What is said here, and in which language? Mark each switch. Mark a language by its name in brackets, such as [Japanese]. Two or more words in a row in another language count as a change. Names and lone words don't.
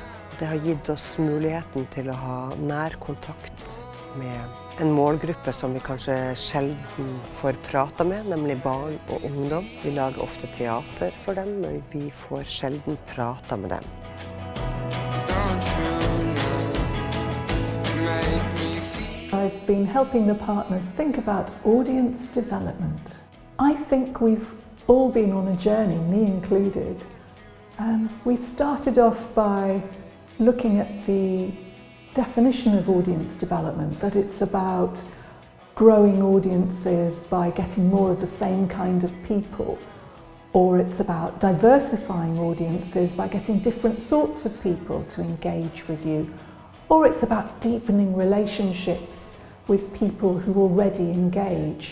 [Norwegian] Det har gitt oss muligheten til å ha nær kontakt med en målgruppe som vi kanskje sjelden får prata med, nemlig barn og ungdom. Vi lager ofte teater for dem, men vi får sjelden prata med dem. [English] I've been helping the partners think about audience development. I think we've all been on a journey, me included, We started off by looking at the definition of audience development, that it's about growing audiences by getting more of the same kind of people, or it's about diversifying audiences by getting different sorts of people to engage with you, or it's about deepening relationships with people who already engage.